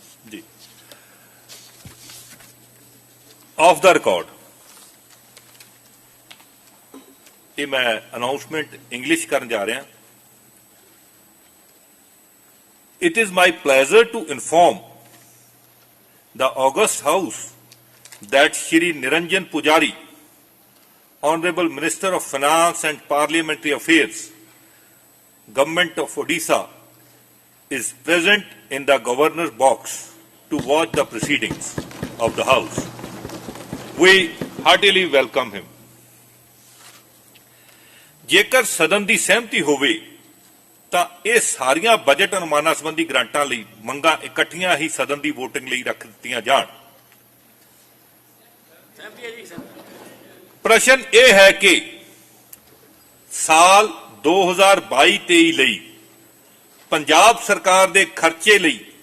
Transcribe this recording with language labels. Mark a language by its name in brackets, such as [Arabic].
[Punjabi] ਜੀ, of ਦਾ record ਇਹ ਮੈਂ ਅਨਾਉਂਸਮੈਂਟ ਇੰਗਲਿਸ਼ ਕਰਨ ਜਾ ਰਿਹਾ। [English] It is my pleasure to inform the August House that Shri Niranjan Pujari, Honorable Minister of Finance and Parliamentary Affairs, Government of Odisha, is present in the Governor's box to watch the proceedings of the House. We heartily welcome him. [Punjabi] ਜੇਕਰ ਸਦਨ ਦੀ ਸਹਿਮਤੀ ਹੋਵੇ ਤਾਂ ਇਹ ਸਾਰੀਆਂ budget ਅਨੁਮਾਨਾਂ ਸੰਬੰਧੀ ਗ੍ਰਾਂਟਾਂ ਲਈ ਮੰਗਾਂ ਇਕੱਠੀਆਂ ਹੀ ਸਦਨ ਦੀ ਵੋਟਿੰਗ ਲਈ ਰੱਖ ਦਿੱਤੀਆਂ ਜਾਣ। ਪ੍ਰਸ਼ਨ ਇਹ ਹੈ ਕਿ ਸਾਲ 2022-23 ਲਈ ਪੰਜਾਬ ਸਰਕਾਰ ਦੇ ਖਰਚੇ ਲਈ